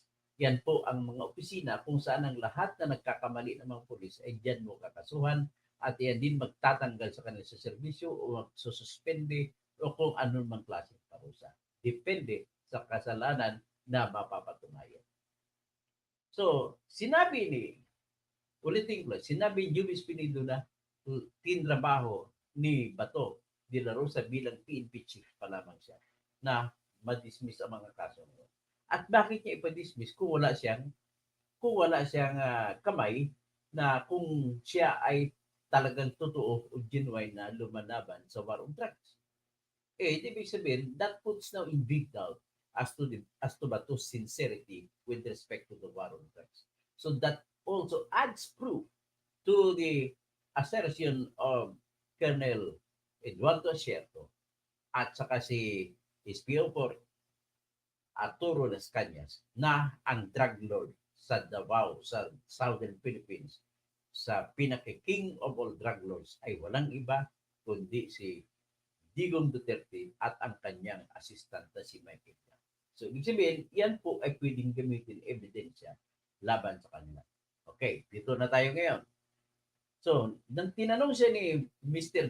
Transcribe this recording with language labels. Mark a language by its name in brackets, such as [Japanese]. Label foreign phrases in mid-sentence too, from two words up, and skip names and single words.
[Filipino] Yan po ang mga opisina kung saan ang lahat na nagkakamali ng mga pulis ay dyan mo kakasuhan at yan din magtatanggal sa kanila sa serbisyo o magsususpende o kung anong mang klaseng parusa. Depende sa kasalanan na mapapatunayan. So, ulitin ko, sinabi ni Joby Espinido na tinrabaho ni Bato de la Rosa bilang PNP chief pa lamang siya na ma-dismiss ang mga kaso ngayon. At bakit niya ipa-dismiss kung wala siyang kamay na kung siya ay talagang totoo o genuine na lumanaban sa [English] war on drugs? [Filipino] Ibig sabihin, [English] that puts now in big doubt as to Bato's sincerity with respect to the war on drugs. So that also adds proof to the assertion of Colonel Eduardo Asierto [Filipino] at saka si SPO4 Arturo Las Cañas na ang [English] drug lord [Filipino] sa Davao, sa Southern Philippines, sa pinaka- [English] king of all drug lords [Filipino] ay walang iba kundi si Digong Duterte at ang kanyang assistant na si Mike Egan. So, ibig sabihin, yan po ay pwedeng gamitin ebidensya laban sa kanila. Okay, dito na tayo ngayon. So, nang tinanong siya ni Mr.